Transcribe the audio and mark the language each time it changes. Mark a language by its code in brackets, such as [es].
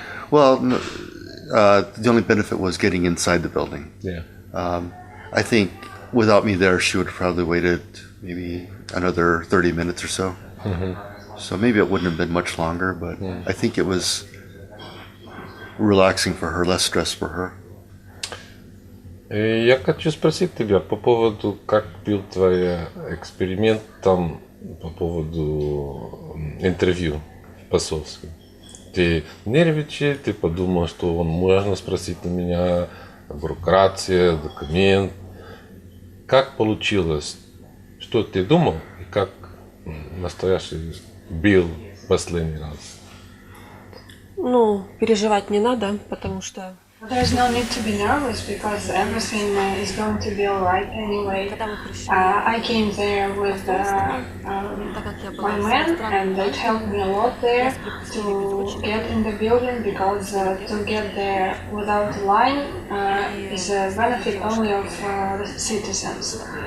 [en] Well, the only benefit was getting inside the building. Yeah. I think without me there, she would have probably waited maybe another 30 minutes or so. Mm-hmm. So maybe it wouldn't have been much longer, but I think it was relaxing for her, less stress for her. [ru] Я хочу спросить тебя по поводу, как был твой эксперимент там по поводу интервью в посольстве. Ты нервничал, ты подумал, что он можно спросить на меня, бюрократия, документ. Как получилось? Что ты думал и как настоящий был последний раз? Ну, переживать не надо, потому что [en] There's no need to be nervous because everything is going to be alright anyway. I came there with my man, and that helped me a lot there to get in the building because to get there without a line is a benefit only of the citizens.